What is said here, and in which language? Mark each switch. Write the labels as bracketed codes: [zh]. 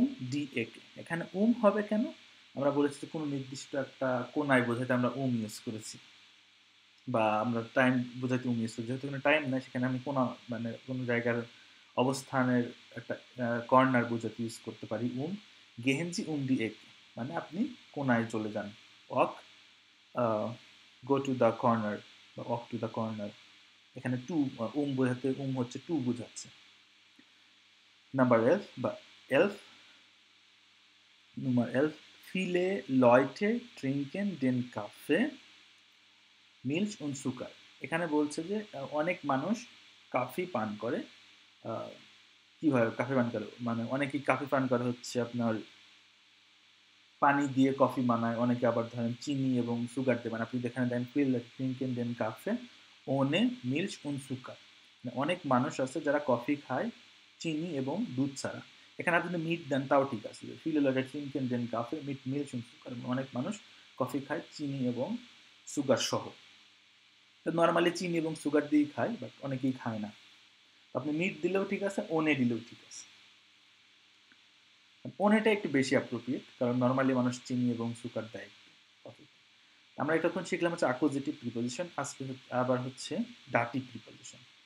[bn] D একে এখানে হবে কেন আমরা বলেছি কোনো নির্দিষ্ট একটা কোনায় বোঝাতে আমরা ইউজ করেছি বা আমরা টাইম বোঝাতে ইউজ করেছি যেহেতু কোনো টাইম নাই সেখানে আমি কোনো মানে কোনো জায়গার অবস্থানের একটা কর্নার বোঝাতে ইউজ করতে পারি [de] গেহেনজি ডি একে [bn] মানে আপনি কোনায় চলে যান [en] walk go to the corner [bn] বা [en] walk to the corner [bn] এখানে বোঝাতে হচ্ছে বোঝাচ্ছে নাম্বার এলফ বা elf [de] Nummer 11. Viele Leute trinken den Kaffee, Milch und Zucker. [bn] এখানে বলছে যে অনেক মানুষ কফি পান করে। কিভাবে কফি পান করে? মানে অনেকেই কফি পান করে হচ্ছে আপনার পানি দিয়ে কফি বানায়, অনেকে আবার ধরেন চিনি এবং সুগার দিয়ে বানায়। আপনি যেখানে দেখেন [de] viele trinken den Kaffee ohne Milch und Zucker। [bn] মানে অনেক মানুষ আছে যারা কফি খায় চিনি এবং দুধ ছাড়া। এখানে আপনি যদি মিট দেন তাও ঠিক আছে। [de] viele Leute trinken den Kaffee mit Milch und Zucker। [bn] অনেক মানুষ কফি খায় চিনি এবং সুগার সহ। তো নরমালি চিনি এবং সুগার দিয়েই খায়, বাট অনেকেই খায় না। আপনি মিট দিলেও ঠিক আছে, ওনে দিলেও ঠিক আছে। ওনেটা একটু বেশি অ্যাপ্রোপ্রিয়েট, কারণ নরমালি মানুষ চিনি এবং সুগার দেয় কফিতে। আমরা এতক্ষণ শিখলাম হচ্ছে অ্যাকুজেটিভ প্রিপোজিশন, আজকে আবার হচ্ছে ডাটিভ প্রিপোজিশন।